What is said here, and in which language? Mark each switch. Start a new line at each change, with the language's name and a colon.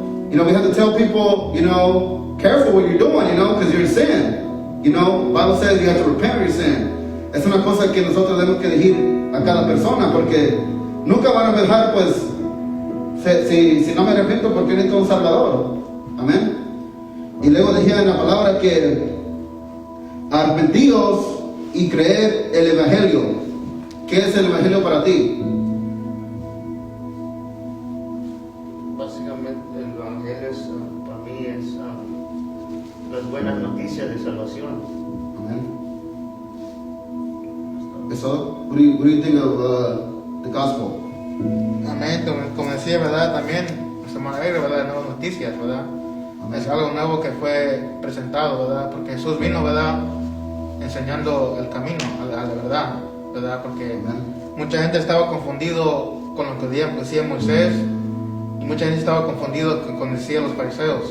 English: We have to tell people, careful what you're doing, because you're in sin. Bible says you have to repent of your sin.
Spanish: Es una cosa que nosotros tenemos que dirigir a cada persona, porque nunca van a pensar, pues, si no me arrepiento, porque necesito un Salvador. Amén. Y luego decía en la palabra que arrepentidos y creer el Evangelio. ¿Qué es el Evangelio para ti? Básicamente el Evangelio para mí es las buenas noticias de salvación. Amen.
English: So, what do you think of the gospel?
Spanish: Amén. Como decía, ¿verdad? También, semana alegre, ¿verdad? Nuevas noticias, ¿verdad? Amén. Es algo nuevo que fue presentado, ¿verdad? Porque Jesús vino, ¿verdad?, enseñando el camino a la verdad, ¿verdad? Porque Amén. mucha gente estaba confundido con lo que decía Moisés, y mucha gente estaba confundido con lo que decían los fariseos.